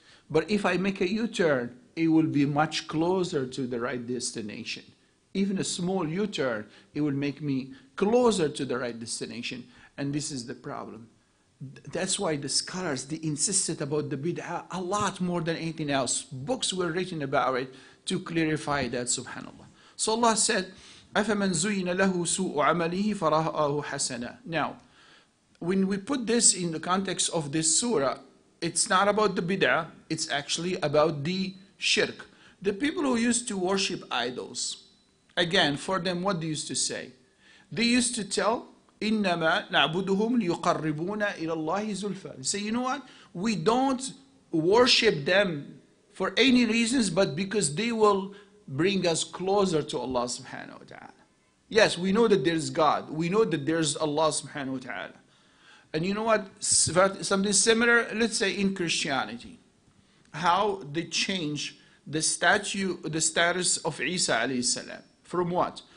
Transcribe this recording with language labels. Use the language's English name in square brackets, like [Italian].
[English] But if I make a U-turn, it will be much closer to the right destination. Even a small U-turn, it will make me closer to the right destination. And this is the problem. That's why the scholars, they insisted about the bid'ah a lot more than anything else. Books were written about it to clarify that, subhanAllah. So Allah said, [Arabic] أَفَمَنْ زُيِّنَ لَهُ سُوءُ عَمَلِهِ فَرَآهُ حَسَنًا. [English] Now, when we put this in the context of this surah, it's not about the bid'ah, it's actually about the shirk. The people who used to worship idols, again, for them, what they used to say? They used to tell, [Arabic] إِنَّمَا نَعْبُدُهُمْ لِيُقَرِّبُونَ إِلَى اللَّهِ زُلْفًا. [English] They say, you know what? We don't worship them for any reasons, but because they will bring us closer to Allah subhanahu wa ta'ala. Yes, we know that there's God. We know that there's Allah subhanahu wa ta'ala. And you know what? Something similar, let's say in Christianity. How they change the status of Isa alayhi salam. From what?